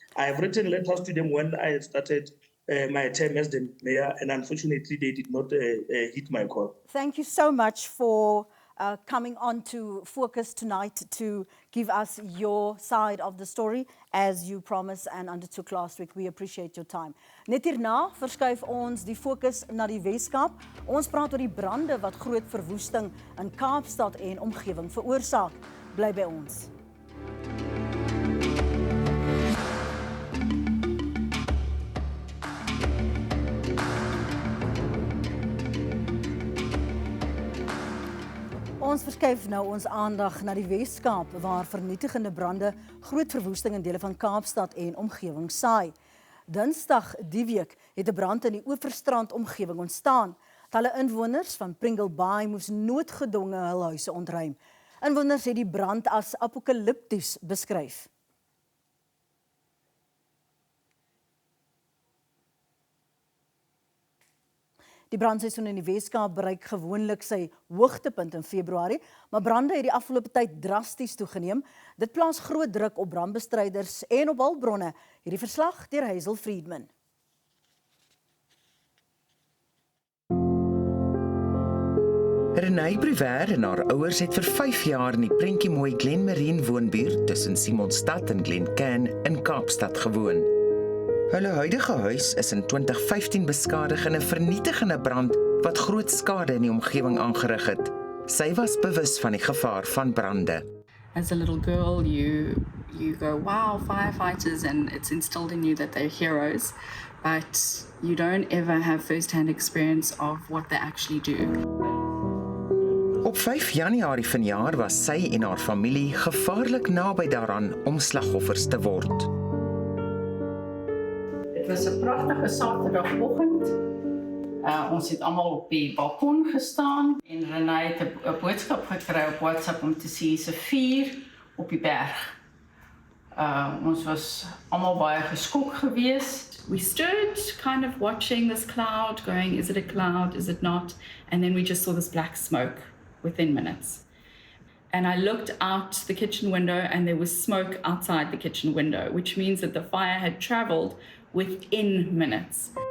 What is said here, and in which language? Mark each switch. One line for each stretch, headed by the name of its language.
English: I have written letters to them when I started my term as the mayor, and unfortunately they did not hit my call. Thank you so much for coming on to Fokus tonight to give us your side of the story as you promised and undertook last week. We appreciate your time.
Afrikaans: Net hierna verskuif ons die fokus na die Weskaap. Ons praat oor die brande wat groot verwoesting in Kaapstad en omgewing veroorsaak. Bly by ons. Ons verskuif nou ons aandag na die Weskaap waar vernietigende brande groot verwoesting in dele van Kaapstad en omgewing saai. Dinsdag die week het 'n brand in die Oeverstrand omgewing ontstaan. Talle inwoners van Pringle Bay moes noodgedwonge hul huise ontruim. Inwoners het die brand as apokalipties beskryf. Die brandseisoen in die Weskaap bereik gewoonlik sy hoogtepunt in Februarie, maar brande het die afgelope tyd drasties toegeneem. Dit plaas groot druk op brandbestryders en op hulpbronne. Hierdie verslag deur Hazel Friedman. Renée Briver en haar ouers het vir 5 jaar in die prentjie mooi Glenmarine woonbuurt tussen Simonstad en Glencairn in Kaapstad gewoon. Hulle huidige huis is in 2015 beskadig in 'n vernietigende brand wat groot skade in die omgewing aangerig het. Sy was bewus van die gevaar van brande.
English: As a little girl, you go, wow, firefighters, and it's instilled in you that they're heroes, but you don't ever have first-hand experience of what they actually do.
Afrikaans: Op 5 Januarie vanjaar was sy en haar familie gevaarlik naby daaraan om slagoffers te word. Dit was 'n pragtige Saterdagoggend. Ons het almal op die balkon gestaan en Renée het 'n boodskap gekry op WhatsApp om te sê se vuur op die berg. Ons was almal baie geskok geweest.
English: We stood kind of watching this cloud, going, is it a cloud, is it not? And then we just saw this black smoke within minutes. And I looked out the kitchen window and there was smoke outside the kitchen window, which means that the fire had traveled within minutes.